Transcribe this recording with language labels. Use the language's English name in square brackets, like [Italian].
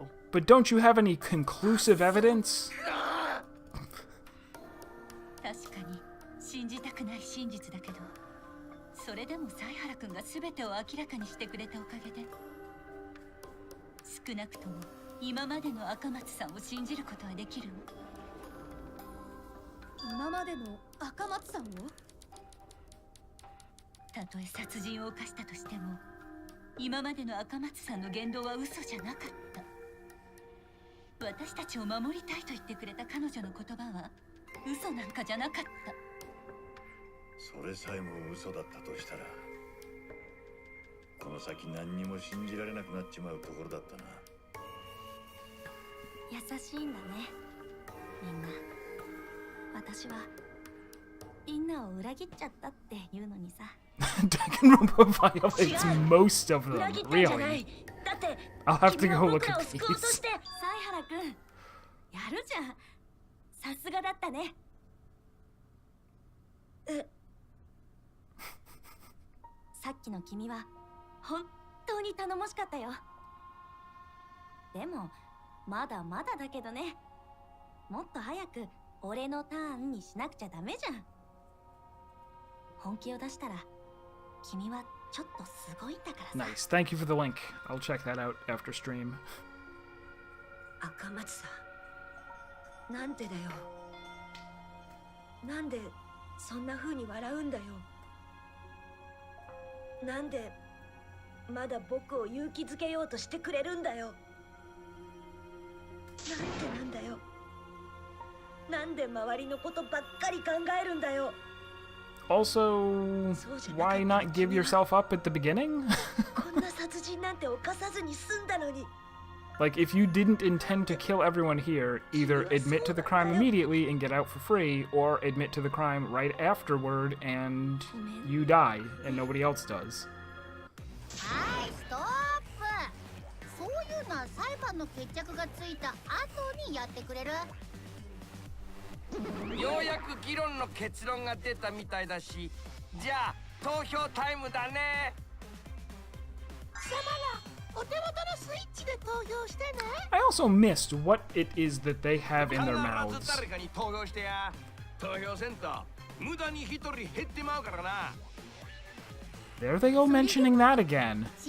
[English] But don't you have any conclusive evidence? [Japanese] 確かに信じたくない真実だけど、それでも犀原くんが全てを明らかにしてくれたおかげで、少なくとも今までの赤松さんを信じることはできるの。今までの赤松さんを？たとえ殺人を犯したとしても、今までの赤松さんの言動は嘘じゃなかった。私たちを守りたいと言ってくれた彼女の言葉は嘘なんかじゃなかった。それさえも嘘だったとしたら、この先何にも信じられなくなっちまうところだったな。優しいんだね、みんな。私はみんなを裏切っちゃったって言うのにさ。 [English] Danganronpa violates most of them, really. I'll have to go look at these. [Japanese] 犀原くん、やるじゃん。さすがだったね。さっきの君は本当に頼もしかったよ。でもまだまだだけどね。もっと早く俺のターンにしなくちゃダメじゃん。本気を出したら君はちょっとすごいんだからさ。 [English] Nice. Thank you for the link. I'll check that out after stream. [Japanese] 赤松さん、なんでだよ。なんでそんな風に笑うんだよ。なんでまだ僕を勇気づけようとしてくれるんだよ。なんでなんだよ。なんで周りのことばっかり考えるんだよ。 [English] Also, why not give yourself up at the beginning? [Japanese] こんな殺人なんて犯さずに済んだのに。 [English] Like, if you didn't intend to kill everyone here, either admit to the crime immediately and get out for free, or admit to the crime right afterward and you die, and nobody else does. [Japanese] はい、ストップ。そういうのは裁判の決着がついた後にやってくれる？ようやく議論の結論が出たみたいだし、じゃあ投票タイムだね。貴様ら、お手元のスイッチで投票してね。 [English] I also missed what it is that they have in their mouths. [Japanese] 誰かに投票してや。投票せんと無駄に一人減ってまうからな。 [English] There they go mentioning that again.